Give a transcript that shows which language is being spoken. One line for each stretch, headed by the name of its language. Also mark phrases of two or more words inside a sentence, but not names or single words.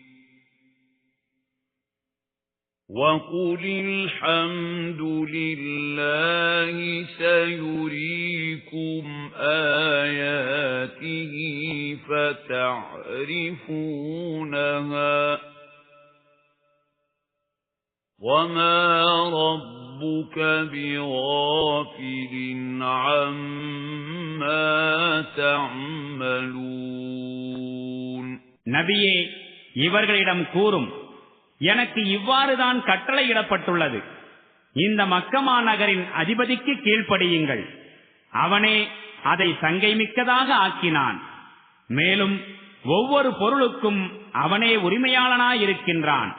Arabic: وَقُلِ الْحَمْدُ لِلَّهِ سَيُرِيكُمْ آيَاتِهِ فَتَعْرِفُونَهَا وَمَا رَبُّكَ بِغَافِلٍ عَمَّا تَعْمَلُونَ.
Tamil: நபியே, இவர்களிடம் கூறும், எனக்கு இவ்வாறுதான் கட்டளையிடப்பட்டுள்ளது. இந்த மக்கமா நகரின் அதிபதிக்கு கீழ்ப்படியுங்கள். அவனே அதை சங்கை மிக்கதாக ஆக்கினான். மேலும் ஒவ்வொரு பொருளுக்கும் அவனே உரிமையாளனாயிருக்கின்றான்.